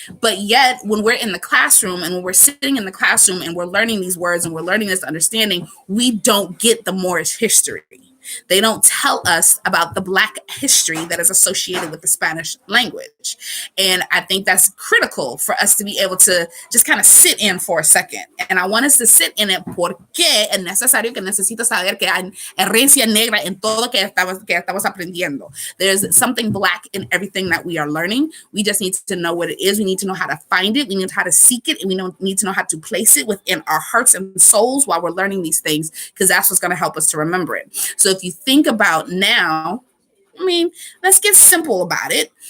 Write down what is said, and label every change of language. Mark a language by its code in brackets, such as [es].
[en] But yet, when we're in the classroom and when we're sitting in the classroom and we're learning these words and we're learning this understanding, we don't get the Moorish history. They don't tell us about the Black history that is associated with the Spanish language. And I think that's critical for us to be able to just kind of sit in for a second. And I want us to sit in it [es] porque es necesario que necesito saber que hay herencia negra en todo que estamos aprendiendo. [en] There's something Black in everything that we are learning. We just need to know what it is. We need to know how to find it. We need to know how to seek it. And we need to know how to place it within our hearts and souls while we're learning these things, because that's what's going to help us to remember it. So if you think about now, let's get simple about it.